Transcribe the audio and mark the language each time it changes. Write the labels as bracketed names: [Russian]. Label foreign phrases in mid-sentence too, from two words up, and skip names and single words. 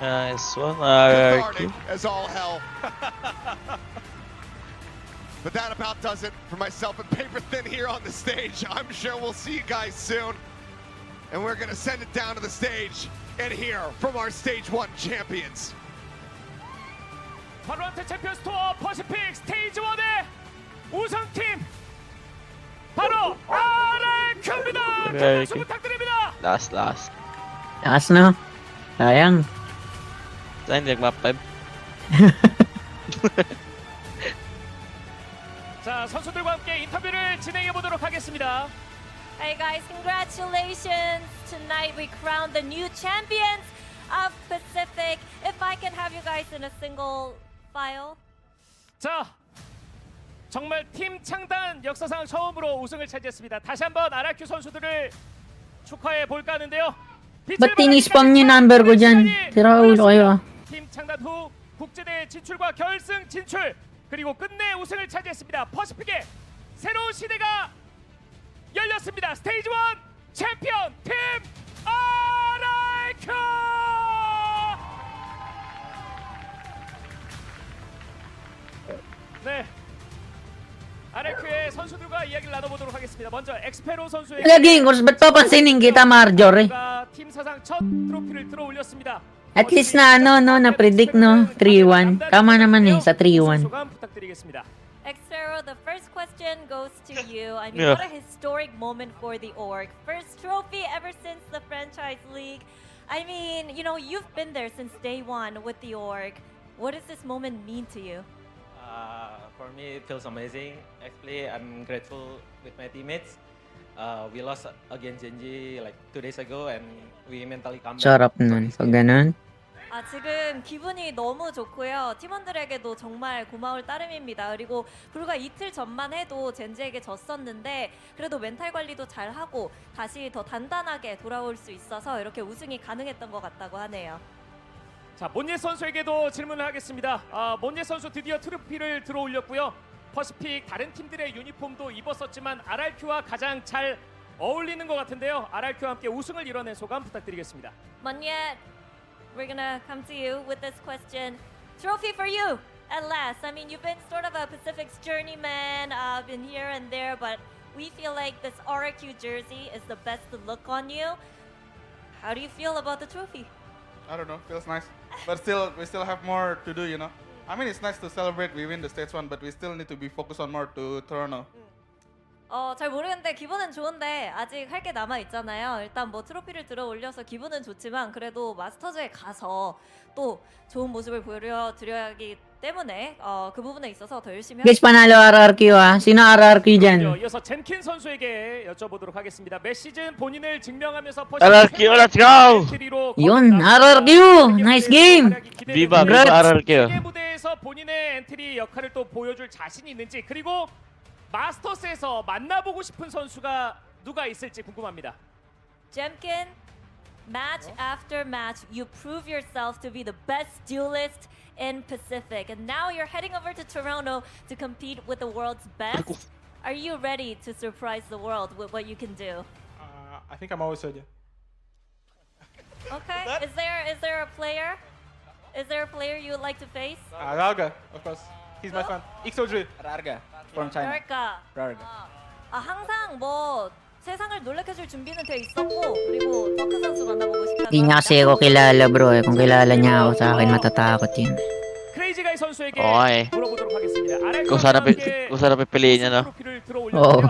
[English] Nice one, RRQ. as all hell. But that about does it for myself and Paper Thin here on the stage. I'm sure we'll see you guys soon. And we're gonna send it down to the stage and hear from our stage 1 champions. [Korean] 바로한테 챔피언스 투어 퍼시픽 스테이지 1의 우승팀 바로 RRQ입니다. 박수 부탁드립니다. [English] Last. [Filipino] Taas na. Sayang. Saan hindi map 5? [Korean] 자, 선수들과 함께 인터뷰를 진행해 보도록 하겠습니다. [English] Hey guys, congratulations! Tonight we crowned the new champions of Pacific. If I can have you guys in a single file. [Korean] 자, 정말 팀 창단 역사상 처음으로 우승을 차지했습니다. 다시 한번 RRQ 선수들을 축하해 볼까 하는데요. [Filipino] Ba't tinispam niyo number ko dyan? Tira ulo kayo ah. [Korean] 팀 창단 후 국제대회 진출과 결승 진출 그리고 끝내 우승을 차지했습니다. 퍼시픽의 새로운 시대가 열렸습니다. 스테이지 1 챔피언 팀 RRQ! 네, RRQ의 선수들과 이야기를 나눠보도록 하겠습니다. 먼저 엑스페로 선수에게 [Filipino] Lagi, kung ba't papansinin kita, Marjorie? [Korean] 팀 사상 첫 트로피를 들어올렸습니다. [English] At least [Filipino] na na-predict no, 3-1. Tama naman eh, sa 3-1. [Korean] 소감 부탁드리겠습니다. [English] Xero, the first question goes to you. I mean, Yeah. what a historic moment for the org. First trophy ever since the franchise league. I mean, you know, you've been there since day one with the org. What does this moment mean to you? For me, it feels amazing. Actually, I'm grateful with my teammates. We lost against GenG like 2 days ago, and we mentally come back. [Filipino] Sarap nun. Pag ganun. [Korean] 지금 기분이 너무 좋고요. 팀원들에게도 정말 고마울 따름입니다. 그리고 불과 이틀 전만 해도 젠지에게 졌었는데 그래도 멘탈 관리도 잘하고 다시 더 단단하게 돌아올 수 있어서 이렇게 우승이 가능했던 것 같다고 하네요. 자, 몬예 선수에게도 질문을 하겠습니다. 몬예 선수 드디어 트로피를 들어올렸고요. 퍼시픽 다른 팀들의 유니폼도 입었었지만 RRQ와 가장 잘 어울리는 것 같은데요. RRQ와 함께 우승을 이뤄낸 소감 부탁드리겠습니다. [English] Monyet, we're gonna come to you with this question. Trophy for you at last. I mean, you've been sort of a Pacific's journeyman, been here and there, but we feel like this RRQ jersey is the best to look on you. How do you feel about the trophy? I don't know, feels nice. But still, we still have more to do, you know. I mean, it's nice to celebrate we win the stage 1, but we still need to be focused on more to Toronto. [Korean] 잘 모르겠는데 기분은 좋은데 아직 할 게 남아 있잖아요. 일단 뭐 트로피를 들어 올려서 기분은 좋지만 그래도 마스터즈에 가서 또 좋은 모습을 보여드려야 하기 때문에 그 부분에 있어서 더 열심히 [Filipino] Guys, panalo RRQ ah. Sino RRQ dyan? [Korean] 이어서 젠킨 선수에게 여쭤보도록 하겠습니다. 매 시즌 본인을 증명하면서 [English] RRQ, let's go! Yun, RRQ! Nice game! Viva, viva [Korean] 세계 RRQ. 무대에서 본인의 엔트리 역할을 또 보여줄 자신이 있는지 그리고 마스터스에서 만나보고 싶은 선수가 누가 있을지 궁금합니다. [English] Jemkin, match after match, you prove yourself to be the best duelist in Pacific, and now you're heading over to Toronto to compete with the world's best. Are you ready to surprise the world with what you can do? I think I'm always ready. Okay. Is there a player? Is there a player you would like to face? Raga, of course. He's my fan. Ixodri. Raga, from China. Raga. [Korean] 항상 뭐 세상을 놀래켜줄 준비는 돼 있었고 그리고 더크 선수 만나보고 싶다고. [Filipino] Di niya kasi ako kilala bro eh. Kung kilala niya ako sa akin, matatakot yun. [Korean] 크레이지 가이 선수에게 [English] Okay. [Korean] 물어보도록 하겠습니다. [Filipino] Kung sana pipiliin niya, no? [Korean] 트로피를 들어올렸는데요.